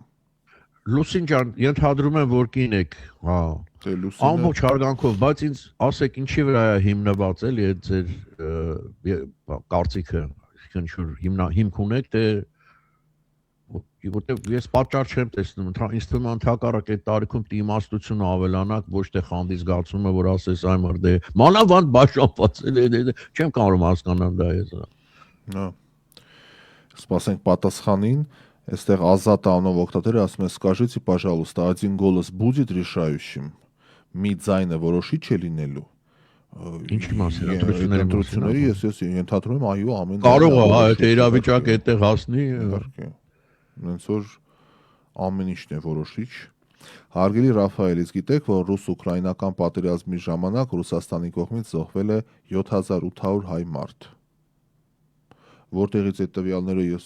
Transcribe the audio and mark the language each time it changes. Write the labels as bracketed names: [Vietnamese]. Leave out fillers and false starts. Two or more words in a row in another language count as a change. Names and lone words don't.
[Armenian] Լուսին ջան, ենթադրում եմ, որ կին եք, հա։ Ամբողջ հարգանքով, բայց ինձ ասեք ինչի վրա է հիմնված էլի այդ ձեր կարծիքը, ինչ-որ հիմք ունեք, թե որտեղ ես պատճառ չեմ տեսնում, ինձ թվում է ընդհակառակ այդ տարիքում իմաստությունը ավելանակ, ոչ թե խանդի զգացումը, որ ասես այ մրդե, մանավանդ բաշխապած էլ չեմ կարող հասկանալ դա ես։ Հա։ Սպասենք պատասխանին, այստեղ Ազատ անով օգտատերը ասում է [Russian] «Скажите, пожалуйста, один голос будет решающим»։ [Armenian] Մի ձայնը որոշիչ է լինելու։ Ինչի մասին ընտրությունների ես ենթադրում եմ այո ամեն կարող է, հա, եթե իրավիճակը այդտեղ հասնի, իհարկե։ Ոնց որ ամեն ինչն է որոշիչ։ Հարգելի Ռաֆայելից գիտեք, որ ռուս-ուկրաինական պատերազմի ժամանակ Ռուսաստանի կողմից զոհվել է 7800 հայ մարդ։ Որտեղից այդ տվյալները ես